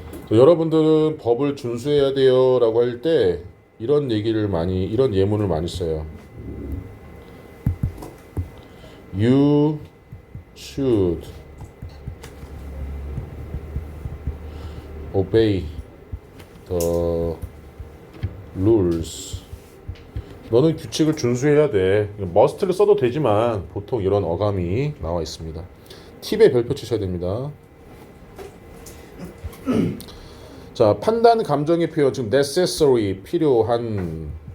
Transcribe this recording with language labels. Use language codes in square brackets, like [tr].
[ko] 여러분들은 법을 준수해야 돼요 라고 할 때 이런 예문을 많이 써요. [en] You should obey the rules. [ko] 너는 규칙을 준수해야 돼. must를 써도 되지만 보통 이런 어감이 나와 있습니다. 팁에 별표 치셔야 됩니다. 자, 판단 감정의 표현 지금 necessary 필요한.